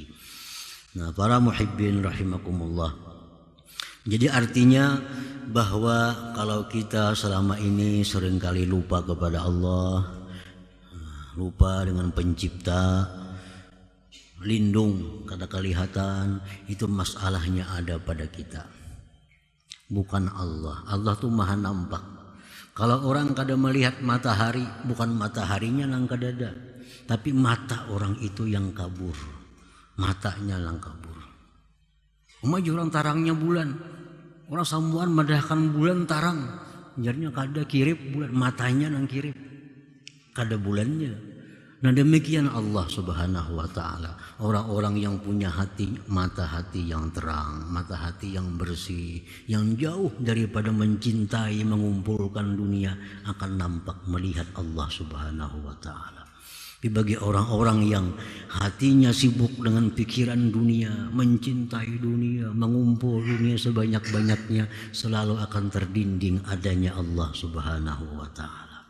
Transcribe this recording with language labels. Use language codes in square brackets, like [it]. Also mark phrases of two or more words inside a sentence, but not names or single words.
[id] Nah, para [ar] محبين رحمكم الله, [id] jadi artinya bahwa kalau kita selama ini seringkali lupa kepada Allah, lupa dengan pencipta, lindung kada kelihatan, itu masalahnya ada pada kita, bukan Allah. Allah tuh maha nampak. Kalau orang kada melihat matahari, bukan mataharinya yang kada ada, tapi mata orang itu yang kabur, matanya yang kabur. [bjn] Orang tarangnya bulan, orang sambuan madahkan bulan tarang, jarnya kada kirip bulan, matanya yang kirip, kada bulannya. [id] Nah, demikian Allah [ar] سبحانه وتعالى. [id] Orang-orang yang punya hati, mata hati yang terang, mata hati yang bersih, yang jauh daripada mencintai, mengumpulkan dunia, akan nampak melihat Allah [ar] سبحانه وتعالى. [id] Tapi bagi orang-orang yang hatinya sibuk dengan pikiran dunia, mencintai dunia, mengumpul dunia sebanyak-banyaknya, selalu akan terdinding adanya Allah [ar] سبحانه وتعالى.